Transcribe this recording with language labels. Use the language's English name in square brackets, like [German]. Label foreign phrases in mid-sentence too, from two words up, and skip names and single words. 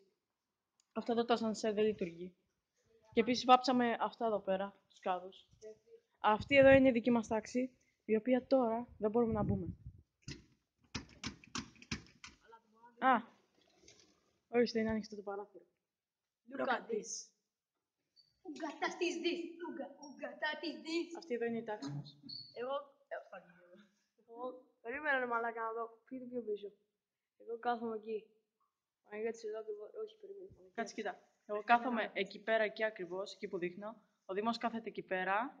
[Greek] Αυτό εδώ το ασανσέρ δεν λειτουργεί. Και επίσης βάψαμε αυτά εδώ πέρα, τους κάδους. Αυτή εδώ είναι η δική μας τάξη, η οποία τώρα δεν μπορούμε να μπούμε. Α, ορίστε, είναι ανοιχτό το παράθυρο. [English] Look at this. Ουγγατά της δις. Ουγγατά της δις. [Greek] Αυτή εδώ είναι η τάξη μας. Εγώ, περίμενα ρε μαλάκα να δω, φύγε πιο πίσω. Εγώ κάθομαι εκεί. Παναγιώτης εδώ ακριβώς, όχι περίμενε. Κάτσε, κοίτα. Εγώ κάθομαι εκεί πέρα, εκεί ακριβώς, εκεί που δείχνω. Ο Δήμος κάθεται εκεί πέρα.